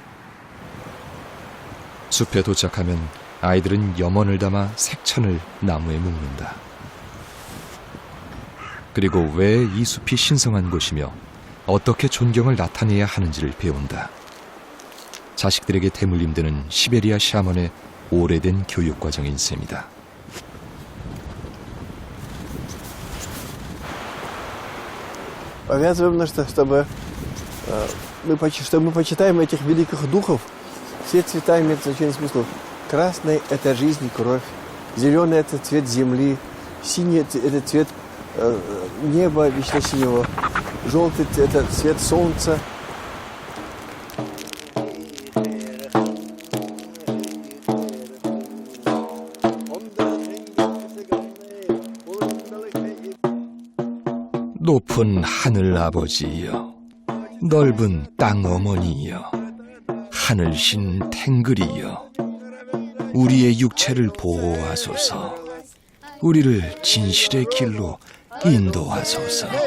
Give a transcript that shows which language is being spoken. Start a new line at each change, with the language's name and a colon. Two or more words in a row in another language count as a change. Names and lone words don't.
Korean: 숲에 도착하면 아이들은 염원을 담아 색천을 나무에 묶는다. 그리고 왜 이 숲이 신성한 곳이며 어떻게 존경을 나타내야 하는지를 배운다. 자식들에게 대물림되는 시베리아 샤먼의 오래된 교육 과정인 셈이다.
Russian: Повязываем на чтобы мы почитаем этих великих духов. Все цвета имеют значение смысла. Красный – это жизнь и кровь. Зеленый – это цвет земли. Синий – это цвет неба вечно синего. Желтый – это цвет солнца.
Korean: 높은 하늘 아버지여, 넓은 땅 어머니여, 하늘신 탱글이여, 우리의 육체를 보호하소서, 우리를 진실의 길로 인도하소서.